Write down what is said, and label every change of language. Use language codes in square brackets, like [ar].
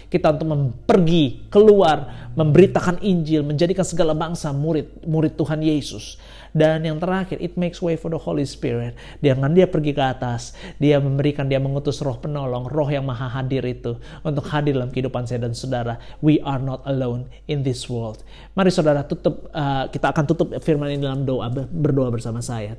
[id] Kita untuk pergi, keluar, memberitakan Injil, menjadikan segala bangsa murid Tuhan Yesus. Dan yang terakhir, [en] it makes way for the Holy Spirit. [id] Dengan dia pergi ke atas, dia mengutus roh penolong, roh yang maha hadir itu, untuk hadir dalam kehidupan saya dan saudara. [en] We are not alone in this world. [id] Mari saudara kita akan tutup firman ini dalam doa, berdoa bersama saya.